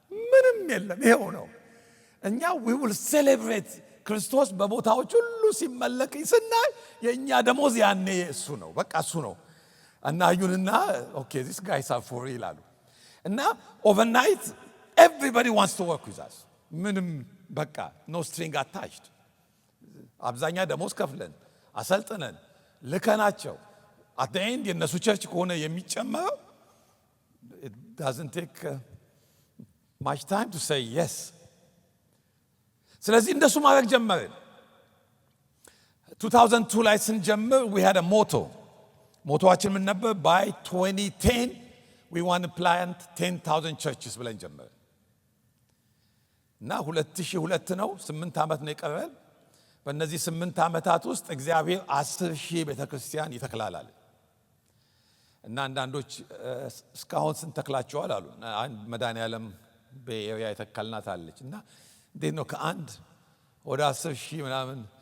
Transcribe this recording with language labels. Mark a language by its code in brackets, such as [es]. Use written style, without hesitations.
[am] ምንም የለም፣ ይሄው ነው። እኛ [en] we will celebrate [am] ክርስቶስ በቦታዎች ሁሉ ሲመለክ ስናይ የኛ ደሞዝ ያኔ እሱ ነው፣ በቃ እሱ ነው። እና አዩንና [en] okay this guys are for real [am] አሉ። እና [en] overnight everybody wants to work with us. [am] ምንም በቃ [en] no string attached። [am] አብዛኛ ደሞዝ ከፍለን አሰልጥነን ልከናቸው [en] at the end [am] የነሱ ቸርች ከሆነ የሚጨመረው [en] doesn't take much time to say yes. [am] ስለዚህ እንደሱ ማድረግ ጀመርን። 2002 ላይ ስንጀምር [en] we had a motto. [am] ሞቶዋችን ምን ነበር? [en] by 2010 we want to plant 10,000 churches [am] ብለን ጀመርን። እና 2002 ነው፣ 8 ዓመት ነው የቀረን። በእነዚህ 8 ዓመታት ውስጥ እግዚአብሔር 10,000 ቤተክርስቲያን ይተክላል። እና አንዳንዶች እስካሁን ስንት ተክላችኋል አሉ። አንድ መድኃኔዓለም በኤሪያ የተከልናት አለች። እና እንዴት ነው ከአንድ ወደ 10,000 ምናምን?